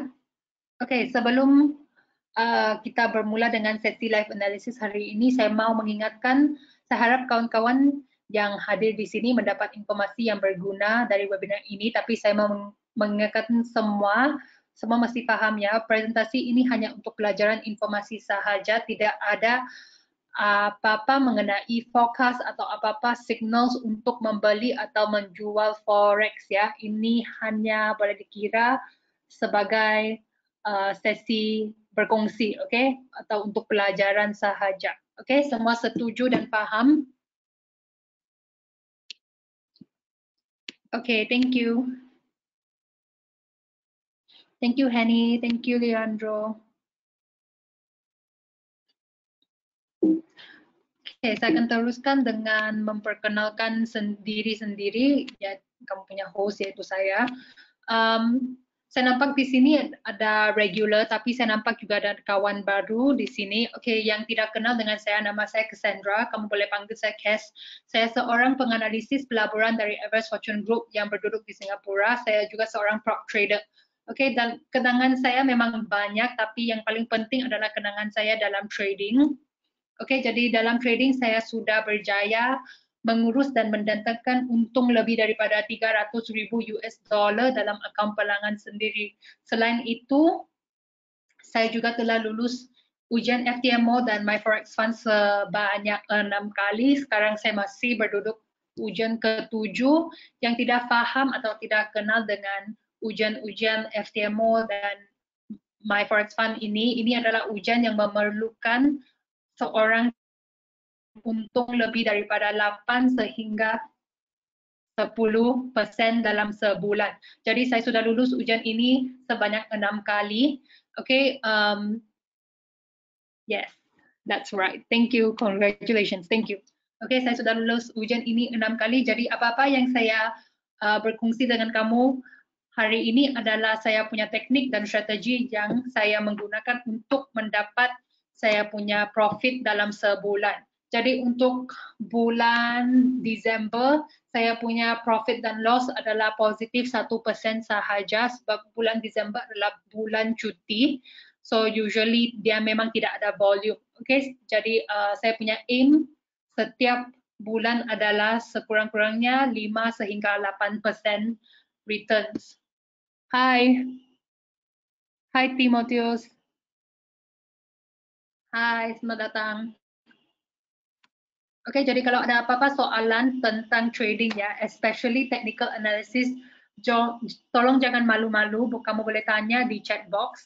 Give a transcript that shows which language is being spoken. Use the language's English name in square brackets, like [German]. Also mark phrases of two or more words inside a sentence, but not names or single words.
[Malay] Oke, sebelum kita bermula dengan sesi [English] live analysis [Malay] hari ini, saya mau mengingatkan, saya harap kawan-kawan yang hadir di sini mendapat informasi yang berguna dari webinar ini, tapi saya mau mengingatkan semua mesti paham ya, presentasi ini hanya untuk pelajaran informasi sahaja, tidak ada apa-apa mengenai forecast atau apa-apa signals untuk membeli atau menjual forex ya. Ini hanya boleh dikira sebagai sesi berkongsi, oke? Okay? Atau untuk pelajaran sahaja. Oke, okay? Semua setuju dan paham? Oke, [English] okay, thank you. Thank you, Henny. Thank you, Leandro. [Malay] Oke, saya akan teruskan dengan memperkenalkan sendiri-sendiri, ya kamu punya host yaitu saya. Saya nampak di sini ada regular, tapi saya nampak juga ada kawan baru di sini. Oke, yang tidak kenal dengan saya, nama saya Cassandra. Kamu boleh panggil saya Cass. Saya seorang penganalisis pelaburan dari Everest Fortune Group yang berduduk di Singapura. Saya juga seorang [English] prop trader. [Malay] Oke, dan kenangan saya memang banyak, tapi yang paling penting adalah kenangan saya dalam trading. Oke, jadi dalam trading saya sudah berjaya mengurus dan mendatangkan untung lebih daripada 300.000 [English] US dollar [Malay] dalam akaun pelangan sendiri. Selain itu, saya juga telah lulus ujian FTMO dan My Forex Fund sebanyak 6 kali. Sekarang saya masih berduduk ujian ke-7. Yang tidak paham atau tidak kenal dengan ujian-ujian FTMO dan My Forex Fund ini adalah ujian yang memerlukan seorang untung lebih daripada 8 sehingga 10% dalam sebulan. Jadi saya sudah lulus ujian ini sebanyak 6 kali. [English] Okay, yes, that's right. Thank you, congratulations, thank you. [Malay] Okay, saya sudah lulus ujian ini 6 kali. Jadi apa-apa yang saya berkongsi dengan kamu hari ini adalah saya punya teknik dan strategi yang saya menggunakan untuk mendapat saya punya profit dalam sebulan. Jadi untuk bulan Desember, saya punya profit dan loss adalah positif 1% sahaja sebab bulan Desember adalah bulan cuti. [English] So usually [Malay] dia memang tidak ada volume. Okay, jadi saya punya aim setiap bulan adalah sekurang-kurangnya 5 sehingga 8% returns. Hai. Hai Timotheus. Hai, selamat datang. Oke, jadi kalau ada apa-apa soalan tentang trading ya, especially [English] technical analysis, [Malay] tolong jangan malu-malu, kamu boleh tanya di [English] chat box.